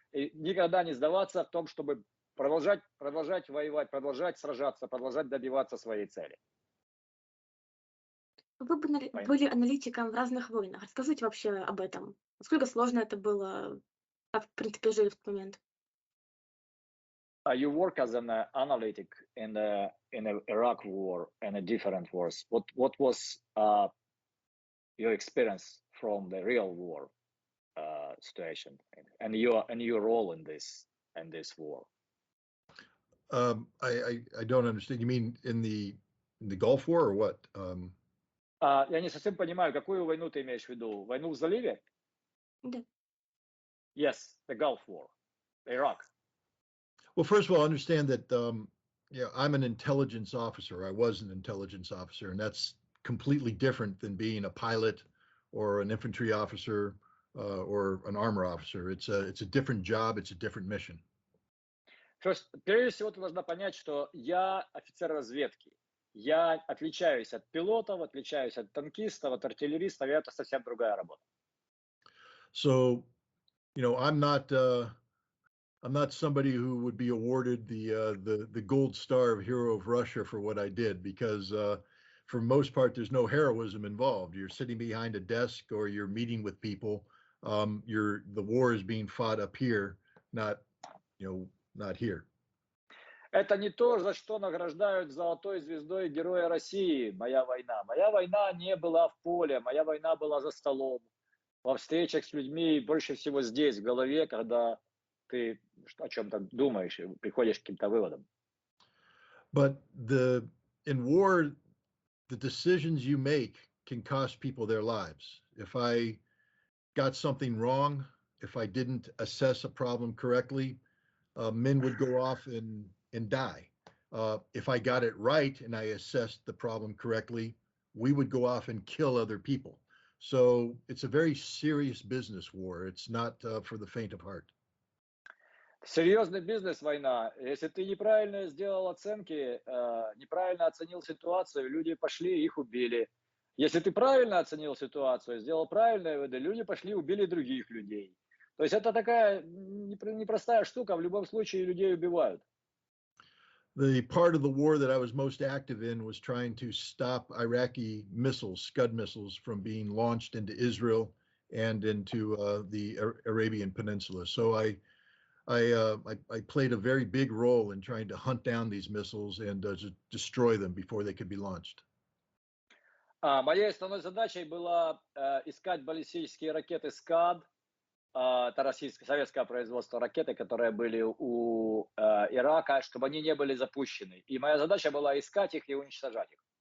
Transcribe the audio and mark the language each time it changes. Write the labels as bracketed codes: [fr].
[ru] И никогда не сдаваться в том, чтобы продолжать воевать, продолжать сражаться, продолжать добиваться своей цели. Вы были аналитиком в разных войнах. Расскажите вообще об этом. Насколько сложно это было? Как, в принципе, жили в этот момент? [en] You work as an analytic in the Iraq war and different wars. What was your experience from the real war situation and your role in this war? I don't understand. You mean in the Gulf War or what? [ru] Я не совсем понимаю, какую войну ты имеешь в виду? Войну в заливе? Да. [en] Yes, the Gulf War, Iraq. Well, first of all, understand that I'm an intelligence officer. I was an intelligence officer, and that's completely different than being a pilot or an infantry officer or an armor officer. It's a different job. It's a different mission. First, [ru] прежде всего, ты должна понять, что я офицер разведки. Я отличаюсь от пилотов, отличаюсь от танкистов, от артиллеристов, и это совсем другая работа. [en] So, I'm not somebody who would be awarded the gold star of Hero of Russia for what I did, because for most part, there's no heroism involved. You're sitting behind a desk or you're meeting with people. The war is being fought up here, not here. [ru] это не то, за что награждают золотой звездой Героя России, моя война. Моя война не была в поле, моя война была за столом, во встречах с людьми, больше всего здесь, в голове, когда ты о чем-то думаешь и приходишь к каким-то выводам. [en] But in war, the decisions you make can cost people their lives. If I got something wrong, if I didn't assess a problem correctly, men would go off and die. If I got it right and I assessed the problem correctly, we would go off and kill other people. So it's a very serious business war. It's not for the faint of heart. [ru] Серьезный бизнес, война. Если ты неправильно сделал оценки, неправильно оценил ситуацию, люди пошли, их убили. Если ты правильно оценил ситуацию, сделал правильные выводы, люди пошли, убили других людей. То есть это такая непростая штука, в любом случае людей убивают. [en] The part of the war that I was most active in was trying to stop Iraqi missiles, Scud missiles, from being launched into Israel and into the Arabian Peninsula. So I played a very big role in trying to hunt down these missiles and destroy them before they could be launched. [ru] Моей основной задачей было искать баллистические ракеты «Скад». Это советское производство ракеты, которые были у Ирака, чтобы они не были запущены. И моя задача была искать их и уничтожать их.